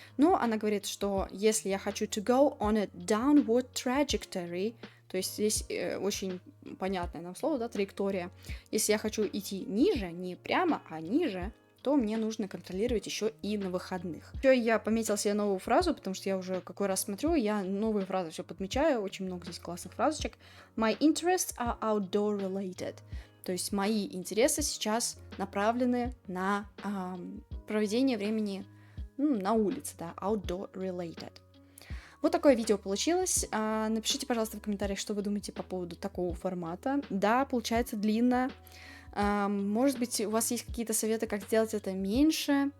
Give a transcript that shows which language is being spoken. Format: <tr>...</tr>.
<ru>Но она говорит, что если я хочу</ru> <en>to go on a downward trajectory,</en> <ru>то есть здесь очень понятное нам слово, да, траектория, если я хочу идти ниже, не прямо, а ниже, то то мне нужно контролировать еще и на выходных. Еще я пометила себе новую фразу, потому что я уже какой раз смотрю, я новые фразы все подмечаю, очень много здесь классных фразочек.</ru> <en>My interests are outdoor related.</en> <ru>То есть мои интересы сейчас направлены на проведение времени на улице, да,</ru> <en>outdoor related.</en> <ru>Вот такое видео получилось. Напишите, пожалуйста, в комментариях, что вы думаете по поводу такого формата. Да, получается длинно. Может быть, у вас есть какие-то советы, как сделать это меньше.</ru>